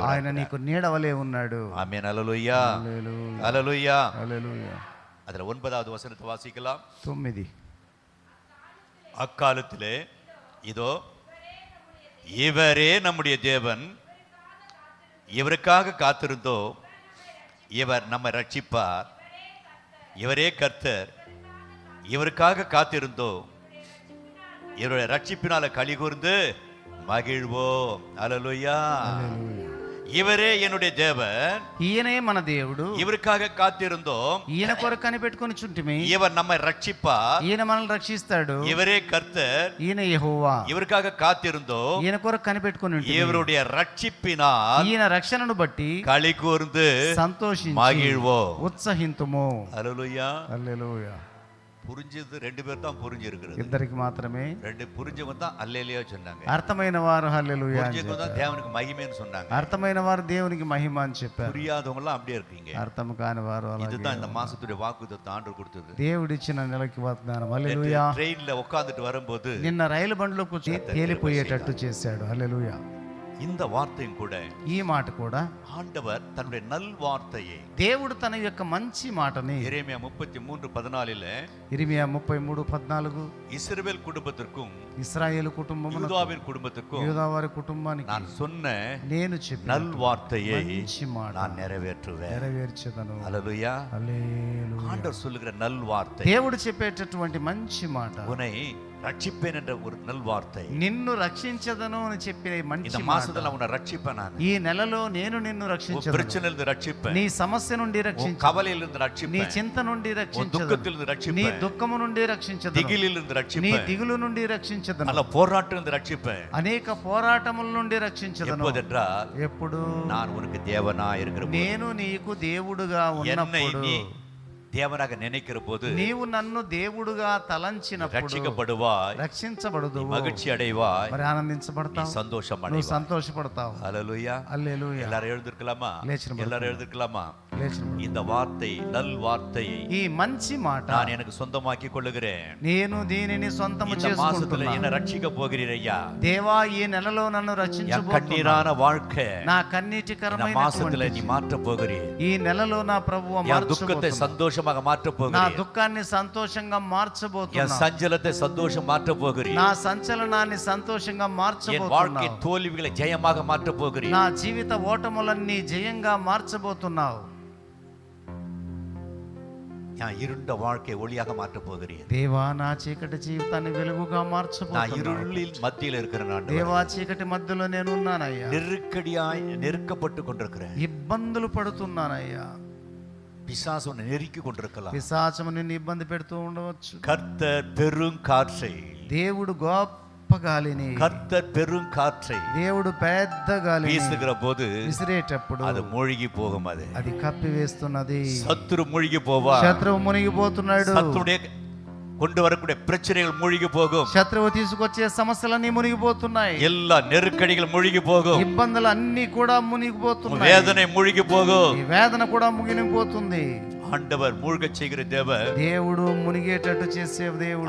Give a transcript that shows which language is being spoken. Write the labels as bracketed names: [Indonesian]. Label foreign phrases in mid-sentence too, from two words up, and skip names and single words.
[Telugu] ఆయన నీకు నీడవలే ఉన్నాడు. [Tamil] ஆமென். ஹல்லேலூயா. [Telugu] హల్లెలూయా. [Tamil] ஹல்லேலூயா. [Telugu] హల్లెలూయా. [Tamil] அதுல 9வது வசனத்தை வாசிக்கலாம். 9. அக்காலத்திலே இதோ இவரே நம்முடைய தேவன், இவருக்காக காத்திருந்தோ, இவர் நம்மை ரட்சிப்பார், இவரே கர்த்தர், இவருக்காக காத்திருந்தோ, இவருடைய ரட்சிப்பினால களி கூர்ந்து மகிழ்வோம். ஹல்லேலூயா. இவரே என்னுடைய தேவன், [Telugu] ఈయనే మన దేవుడు, [Tamil] இவருக்காக காத்திருந்தோம், [Telugu] ఈయన కొరకు కనిపెట్టుకొని చుంటిమి, [Tamil] இவர் நம்மை ரட்சிப்பார், [Telugu] ఈయన మనల్ని రక్షిస్తాడు, [Tamil] இவரே கர்த்தர், [Telugu] ఈయన యెహోవా, [Tamil] இவருக்காக காத்திருந்தோம், [Telugu] ఈయన కొరకు కనిపెట్టుకొని ఉంటిమి. [Tamil] இவருடைய ரட்சிப்பினால் [Telugu] ఈయన రక్షణను బట్టి [Tamil] களி கூர்ந்து [Telugu] సంతోషించి [Tamil] மகிழ்வோம். [Telugu] ఉత్సహింతుము. [Tamil] ஹல்லேலூயா. [Telugu] హల్లెలూయా. [Tamil] புரிஞ்சது 2 பேர் தான் புரிஞ்சிருக்கிறது. [Telugu] ఇద్దరికి మాత్రమే [Tamil] 2 புரிஞ்சவங்க தான் அல்லேலூயா சொன்னாங்க. [Telugu] అర్థమైన వారు హల్లెలూయా అని [Tamil] புரிஞ்சவங்க தான் [Telugu] చెప్పారు. [Tamil] தேவனுக்கு மகிமைன்னு சொன்னாங்க. [Telugu] అర్థమైన వారు దేవునికి మహిమ అని చెప్పారు. [Tamil] புரியாதவங்க எல்லாம் அப்படியே இருக்கீங்க. [Telugu] అర్థం కాని వారు అలాగే. [Tamil] இதுதான் இந்த மாசத்துடைய வாக்குத்தத்தம் ஆண்டவர் கொடுத்தது. [Telugu] దేవుడిచ్చిన నెలకి వాగ్దానం. హల్లెలూయా. [Tamil] ட்ரெயின்ல உட்கார்ந்துட்டு வரும்போது [Telugu] నిన్న రైలు బండిలో కూర్చొని తేలిపోయేటట్టు చేశాడు. హల్లెలూయా. [Tamil] இந்த வார்த்தையும் கூட [Telugu] ఈ మాట కూడా [Tamil] ஆண்டவர் தன்னுடைய நல் வார்த்தையை [Telugu] దేవుడు తన యొక్క మంచి మాటని [Tamil] எரேமியா 33:14 [Telugu] ఇర్మియా 33:14 [Tamil] இஸ்ரவேல் குடும்பத்திற்கும் [Telugu] ఇశ్రాయేలు కుటుంబమునకు [Tamil] யூதாவின் కుటుంబத்திற்கும் [Telugu] యూదా వారి కుటుంబానికి [Tamil] நான் சொன்ன [Telugu] నేను చెప్పిన [Tamil] நல் வார்த்தையை [Telugu] మంచి మాట [Tamil] நான் நிறைவேற்றுவேன். [Telugu] నెరవేర్చెదను. [Tamil] ஹல்லேலூயா. [Telugu] హల్లెలూయా. [Tamil] ஆண்டவர் சொல்லுகிற நல் வார்த்தை, [Telugu] దేవుడు చెప్పేటటువంటి మంచి మాట, [Tamil] உன்னை ரட்சிப்பேன் என்ற ஒரு நல் வார்த்தை. [Telugu] నిన్ను రక్షించదను అని చెప్పిన [Tamil] இந்த [Telugu] మంచి మాట. [Tamil] மாசத்துல உன்னை ரட்சிப்பேன் நான். [Telugu] ఈ నెలలో నేను నిన్ను [Tamil] உன் [Telugu] రక్షించదను. [Tamil] பிரச்சனையிலிருந்து ரட்சிப்பேன், [Telugu] నీ సమస్య నుండి [Tamil] உன் [Telugu] రక్షించదను. [Tamil] கவலையிலிருந்து [Telugu] నీ [Tamil] ரட்சிப்பேன், [Telugu] చింత నుండి [Tamil] உன் [Telugu] రక్షించదను. [Tamil] துக்கத்திலிருந்து [Telugu] నీ [Tamil] ரட்சிப்பேன், [Telugu] దుఃఖము నుండి రక్షించదను. [Tamil] திகிலிலிருந்து [Telugu] నీ [Tamil] ரட்சிப்பேன், [Telugu] దిగులు నుండి రక్షించదను. [Tamil] நல்ல போராட்டத்திலிருந்து ரட்சிப்பேன். [Telugu] అనేక పోరాటముల నుండి రక్షించదను. [Tamil] எப்போதென்றால் [Telugu] ఎప్పుడు [Tamil] நான் உனக்கு தேவனா இருக்கிற போது, [Telugu] నేను నీకు దేవుడుగా [Tamil] என்னை [Telugu] ఉన్నప్పుడు, [Tamil] நீ தேவனாக நினைக்கிற போது [Telugu] నీవు నన్ను దేవుడుగా తలంచినప్పుడు [Tamil] ரட்சிக்கப்படுவாய், [Telugu] రక్షించబడదు, [Tamil] மகிழ்ச்சி அடைவாய், [Telugu] మరి [Tamil] நீ [Telugu] ఆనందించబడతావు, [Tamil] சந்தோஷம் [Telugu] నువ్వు [Tamil] அடைவாய். [Telugu] సంతోషపడతావు. [Tamil] ஹல்லேலூயா. [Telugu] హల్లెలూయా. [Tamil] எல்லாரும் எழுந்திருக்கலாமா? [Telugu] లేచిన [Tamil] எல்லாரும் எழுந்திருக்கலாமா? இந்த வார்த்தை நல் வார்த்தையை [Telugu] ఈ మంచి మాట [Tamil] நான் எனக்கு சொந்தமாக்கி கொள்ளுகிறேன். [Telugu] నేను దీనిని సొంతము [Tamil] இந்த மாசத்துல [Telugu] చేసుకుంటున్నాను. [Tamil] என்ன ரட்சிக்க போகிறீர் ஐயா. [Telugu] దేవా ఈ నెలలో నన్ను [Tamil] என் [Telugu] రక్షించబోతున్నావు. [Tamil] கண்ணீரான வாழ்க்கை [Telugu] నా [Tamil] இந்த [Telugu] కన్నీటికరమైన [Tamil] மாசத்துல நீ மாற்ற போகிறீர். [Telugu] ఈ నెలలో నా ప్రభువు [Tamil] என் துக்கத்தை [Telugu] మార్చబోతున్నావు. [Tamil] சந்தோஷமாக மாற்ற [Telugu] నా [Tamil] போகிறீர். [Telugu] దుఃఖాన్ని సంతోషంగా [Tamil] என் [Telugu] మార్చబోతున్నావు. [Tamil] சஞ்சலத்தை சந்தோஷம் மாற்ற போகிறீர். [Telugu] నా సంచలనాన్ని సంతోషంగా [Tamil] என் வாழ்க்கை [Telugu] మార్చబోతున్నావు. [Tamil] தோல்விகளை ஜெயமாக மாற்ற போகிறீர். [Telugu] నా జీవిత ఓటములన్నీ జయంగా మార్చబోతున్నావు. [Tamil] நான் இருண்ட வாழ்க்கை ஒளியாக மாற்ற போகிறீர். [Telugu] దేవా నా చీకటి జీవితాన్ని వెలుగుగా [Tamil] நான் [Telugu] మార్చబోతున్నావు. [Tamil] இருளில் மத்தியில் இருக்கிறேன் ஆண்டவரே. [Telugu] దేవా చీకటి మధ్యలో నేను ఉన్నానయ్యా. [Tamil] நெருக்கடியாய் நெருக்கப்பட்டு கொண்டிருக்கிறேன். [Telugu] ఇబ్బందులు పడుతున్నానయ్యా. [Tamil] பிசாசு உன்னை நெருக்கி கொண்டிருக்கலாம். [Telugu] పిశాచము నిన్ను ఇబ్బంది పెడుతూ ఉండవచ్చు. [Tamil] கர்த்தர் பெரும் காற்றை [Telugu] దేవుడు గొప్ప గాలిని [Tamil] கர்த்தர் பெரும் காற்றை [Telugu] దేవుడు పెద్ద గాలిని [Tamil] வீசுகிற போது [Telugu] విసిరేటప్పుడు [Tamil] அது மூழ்கி போகும். [Telugu] అది కప్పివేస్తున్నది. [Tamil] சத்துரு மூழ்கி போவா. [Telugu] శత్రువు మునిగిపోతున్నాడు. [Tamil] சத்துடைய கொண்டு வரக்கூடிய பிரச்சனைகள் மூழ்கி போகும். [Telugu] శత్రువు తీసుకొచ్చే సమస్యలన్నీ మునిగిపోతున్నాయి. [Tamil] எல்லா நெருக்கடிகள் மூழ்கி போகும். [Telugu] ఇబ్బందులు అన్ని కూడా మునిగిపోతున్నాయి. [Tamil] வேதனை மூழ்கி போகும். [Telugu] ఈ వేదన కూడా మునిగిపోతుంది. [Tamil] ஆண்டவர் மூழ்க செய்கிற தேவர் [Telugu] దేవుడు మునిగేటట్టు చేసే దేవుడు.